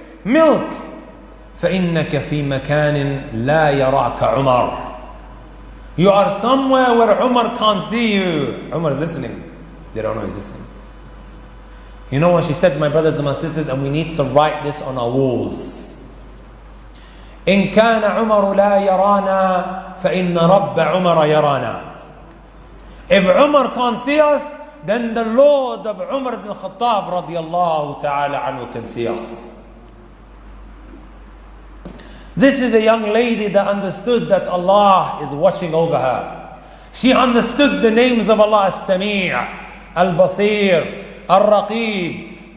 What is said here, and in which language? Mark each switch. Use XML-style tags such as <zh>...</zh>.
<ar>milk. فإنك في مكان لا يراك عمر.</ar> <en>You are somewhere where Umar can't see you. Umar is listening. They don't know he's listening. You know what she said, my brothers and my sisters, and we need to write this on our walls.</en> <ar>إن كان عمر لا يرانا فإن رب عمر يرانا.</ar> <en>If Umar can't see us, then the Lord of Umar ibn Khattab radiyallahu ta'ala anhu can see us. This is a young lady that understood that Allah is watching over her. She understood the names of Allah, As-Sami', Al-Basir, Al-Raqib.</en>